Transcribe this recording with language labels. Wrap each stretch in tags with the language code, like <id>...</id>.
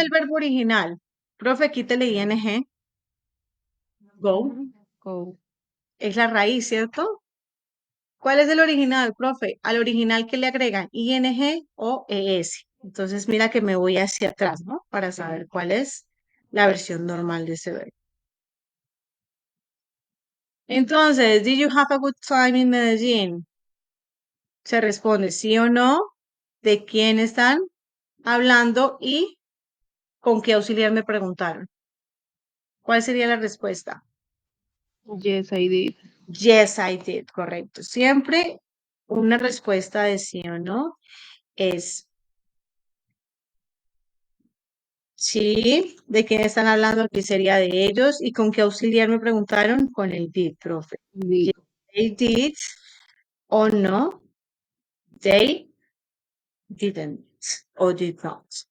<es>el verbo original? Profe, quítale ing. Go. Go. Es la raíz, ¿cierto? ¿Cuál es el original, profe? Al original que le agregan ing o es. Entonces, mira que me voy hacia atrás, ¿no? Para saber cuál es la versión normal de ese verbo.</es> <en>Entonces, did you have a good time in Medellín?</en> <es>Se responde sí o no, de quién están hablando y con qué auxiliar me preguntaron. ¿Cuál sería la respuesta?</es> <en>Yes, I did. Yes, I did,</en> <es>correcto. Siempre una respuesta de sí o no es sí, de quién están hablando, aquí sería de ellos y con qué auxiliar me preguntaron, con el did, profe.</es> <en>Did. Yes, they did o no, they didn't o did not.</en>